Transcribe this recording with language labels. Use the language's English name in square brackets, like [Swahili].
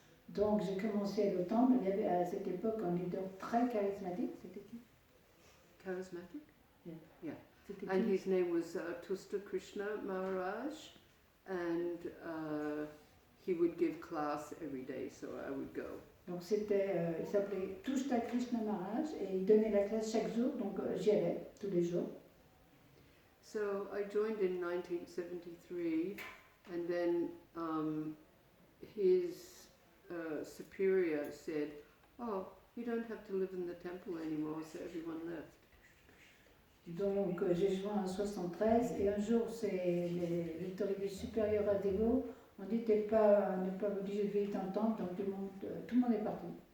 [French] Donc j'ai commencé à aller au temple, il y avait à cette époque un leader très charismatique, c'était qui? [English] Charismatic? [French] C'était [English] And [French] qui? [English] his name was Tusta Krishna Maharaj, and he would give class every day, so I would go. [French] Donc c'était, il s'appelait Tusta Krishna Maharaj et il donnait la classe chaque jour, donc j'y allais tous les jours. [English] So I joined in 1973, and then his superior said, "Oh, you don't have to live in the temple anymore," so everyone left. [French] Donc j'ai joint en 73 et un jour c'est l'autorité supérieure à Dévo on dit t'es pas obligé de vivre dans le temple, donc tout le monde est parti.